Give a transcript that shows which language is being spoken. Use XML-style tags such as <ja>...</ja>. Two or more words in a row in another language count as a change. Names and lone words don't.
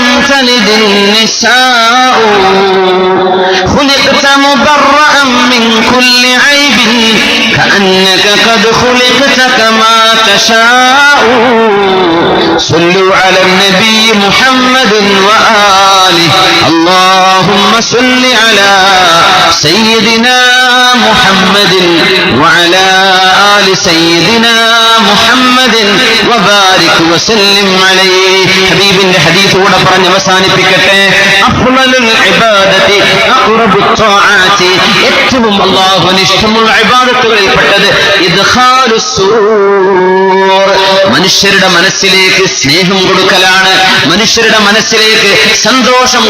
<ar>تلد النساء خلقت مبرأ من كل عيب كأنك قد خلقت كما تشاء صلوا على النبي محمد وآله اللهم صل على سيدنا محمد وعلى آل سيدنا محمد وبارك وسلم عليه.</ar> <ml>ഹബീബിന്റെ ഹദീസോടെ പറഞ്ഞ് അവസാനിപ്പിക്കട്ടെ.</ml> <ar>أفضل العبادة أقرب الطاعة,</ar> <ml>ഏറ്റവും അല്ലാഹുവിന് ഇഷ്ടമുള്ള ഇബാദത്തുകളിൽപ്പെട്ടത്</ml> <ar>إدخال السرور,</ar> <ml>മനുഷ്യരുടെ മനസ്സിലേക്ക് സ്നേഹം കൊടുക്കലാണ്, മനുഷ്യരുടെ മനസ്സിലേക്ക് സന്തോഷം കൊടുക്കലാണ്.</ml>